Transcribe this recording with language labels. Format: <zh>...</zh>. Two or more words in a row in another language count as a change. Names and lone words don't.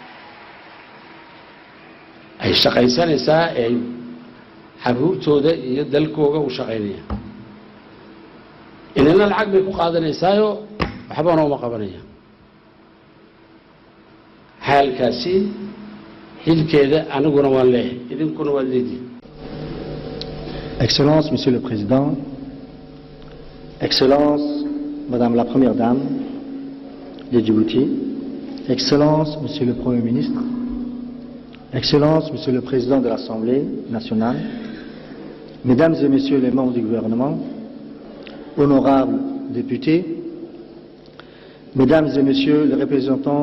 <so>ay shaqaysanaysaa ay xaruurtooda iyo dalkooga u shaqaynayaan inana lacag bay ku qaadanaysaayo waxba nooma qabanayaan xaalkaasi xilkeeda aniguna waan leeyahay idinkuna waad leediin</so> <fr>Excellence, Monsieur le Président, Excellence, Madame la Première Dame de Djibouti, Excellence, Monsieur le Premier ministre, Excellence, Monsieur le Président de l'Assemblée nationale, Mesdames et Messieurs les membres du gouvernement, honorables députés, Mesdames et Messieurs les représentants</fr>